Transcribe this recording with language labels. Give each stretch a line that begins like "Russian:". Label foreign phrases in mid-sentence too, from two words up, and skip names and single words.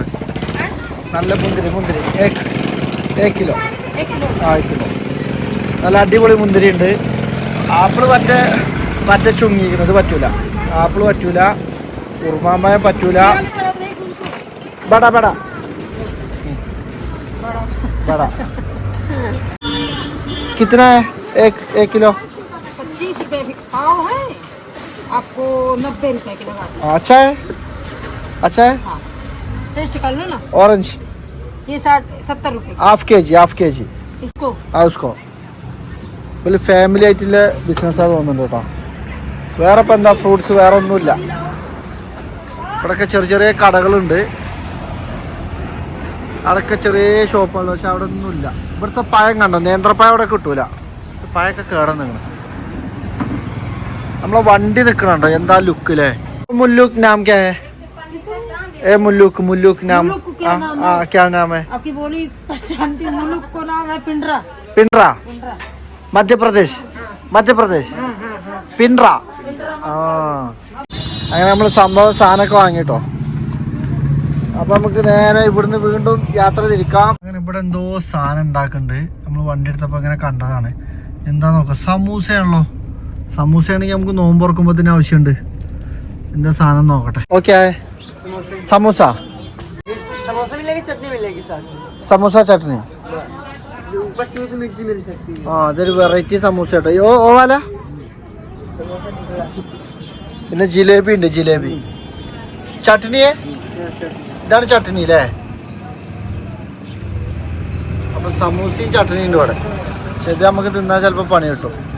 Malayalam: നല്ല മുന്തിരി മുന്തിരി ഏ കിലോ 1 കിലോ നല്ല അടിപൊളി മുന്തിരി ഉണ്ട്. ആപ്പിള് മറ്റേ ചുങ്ങിക്കുന്നത് പറ്റൂല. ആപ്പിള് പറ്റൂല, ഉറുമാമ്പഴം പറ്റൂല.
Hindi: बड़ा बड़ा बड़ा कितना है एक किलो? 25 रुपए भी पाव है, आपको 90 रुपए के लगा दूं। अच्छा है, अच्छा है। हाँ, टेस्ट कर लो ना। ऑरेंज ये 60-70 रुपए हाफ के जी इसको।
Malayalam: उसको വലിയ ഫാമിലി ആയിട്ടുള്ള ബിസിനസ്സാണ് തോന്നുന്നുണ്ട് കേട്ടോ. വേറെ ഇപ്പം എന്താ ഫ്രൂട്ട്സ് വേറെ ഒന്നുമില്ല. ഇവിടെയൊക്കെ ചെറിയ ചെറിയ കടകളുണ്ട്, അവിടെയൊക്കെ ചെറിയ ഷോപ്പുകൾ. പക്ഷെ അവിടെ ഒന്നുമില്ല. ഇവിടുത്തെ പഴം കണ്ടോ, നേന്ത്രപ്പഴം അവിടെ കിട്ടൂല. പഴമൊക്കെ കേടന്ന് നിങ്ങൾ. നമ്മളെ വണ്ടി നിൽക്കണുണ്ടോ എന്താ ലുക്ക് അല്ലേ.
Hindi: मुल्लुक नाम क्या है? ए मुल्लुक नाम क्या नाम है? आपकी बोली पहचानती हूँ। मुल्लुक को नाम है पिंडरा। पिंडरा मध्य प्रदेश പിൻഡ്ര.
Malayalam: ആ അങ്ങനെ നമ്മൾ സംഭവം സാധനമൊക്കെ വാങ്ങിട്ടോ. അപ്പൊ നമുക്ക് നേരെ ഇവിടുന്ന് വീണ്ടും യാത്ര തിരിക്കാം. അങ്ങനെ ഇവിടെ എന്തോ സാധനം ഉണ്ടാക്കുന്നുണ്ട്. നമ്മൾ വണ്ടി എടുത്തപ്പോ അങ്ങനെ കണ്ടതാണ്. എന്താ നോക്കാം, സമൂസയാണല്ലോ. സമൂസയാണെങ്കിൽ നമുക്ക് നോമ്പ് തുറക്കുമ്പോഴത്തേന് ആവശ്യമുണ്ട്. എന്താ സാധനം നോക്കട്ടെ. ഓക്കെ, സമൂസ
Hindi: मिलेगी, चटनी मिलेगी साथ में।
Malayalam: സമൂസ ചട്നി.
Hindi: ऊपर चाहिए तो मिर्ची मिल सकती है।
Malayalam: ആ അതൊരു വെറൈറ്റി സമൂസ കേട്ടോ. ഓ വാല. പിന്നെ ജിലേബി ഉണ്ട്, ജിലേബി. ചട്നിയെ ഇതാണ് ചട്നി അല്ലേ. അപ്പൊ സമൂസയും ചട്നിയും ഉണ്ട് ഇവിടെ. പക്ഷെ ഇത് നമുക്ക് തിന്നാൽ ചിലപ്പോ പണി കിട്ടും.